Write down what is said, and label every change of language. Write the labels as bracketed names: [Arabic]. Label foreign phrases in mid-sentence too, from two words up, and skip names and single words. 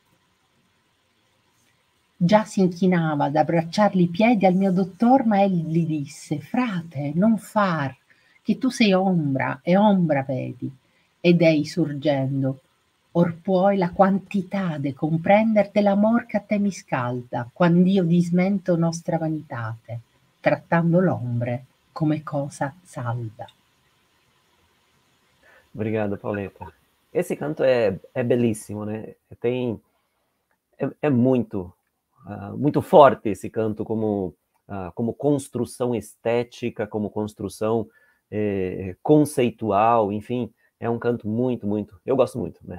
[Italian] Già si inchinava ad abbracciarli i piedi al mio dottor, ma egli disse: frate, non far, che tu sei ombra e ombra vedi. Ed ei surgendo: or puoi la quantità de comprender dell'amor che a te mi scalda, quand'io dismento nostra vanitate, trattando l'ombre come cosa salda. [Portuguese] Obrigado, Pauleta. Esse canto é belíssimo, né? É muito, muito forte esse canto como construção estética, como construção conceitual, enfim, é um canto muito, eu gosto muito, né?